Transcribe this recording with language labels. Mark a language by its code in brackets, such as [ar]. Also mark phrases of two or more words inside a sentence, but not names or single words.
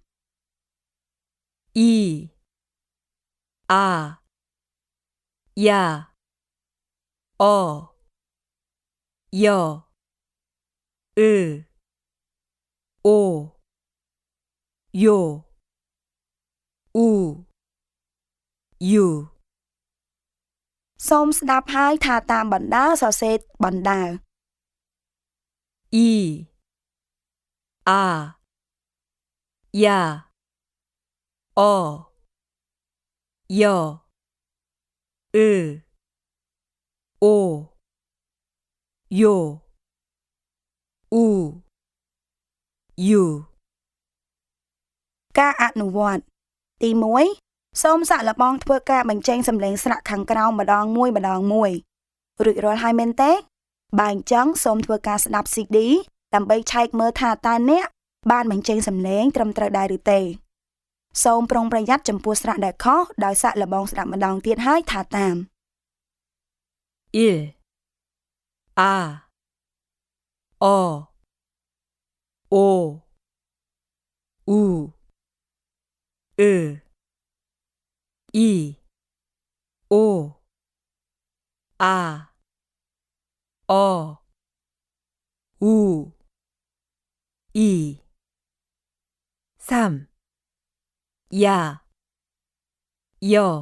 [ko] E A Ya O 여, 으, 오, 요, 우, 유, [km] សូមស្ដាប់ហើយថាតាមបណ្ដាសរសេរបណ្ដា [ko] 이, 아, 야, 어, 여, 으, 오, 요, 우, 유, [km] ការអនុវត្តទី1សូមសាកល្បងធ្វើការបញ្ចេញសំឡេងស្រាក់ខាងក្រោមម្ដងមួយរួចរាល់ហើយមែនទេបើអញ្ចឹងសូមធ្វើការស្ដាប់ CD ដើម្បីឆែកមើលថាតើអ្នកបានបញ្ចេញសំឡេងត្រឹមត្រូវដែរឬទេសូមប្រុងប្រយ័ត្នចំពោះស្រៈដែលខុសដោយសាកល្បងស្ដាប់ម្ដងទៀតហើយថាតាម [ko] 1, 아, 어, 오, 우, 으, 이, 오, 아, 어, 우, 이, 3, 야, 여,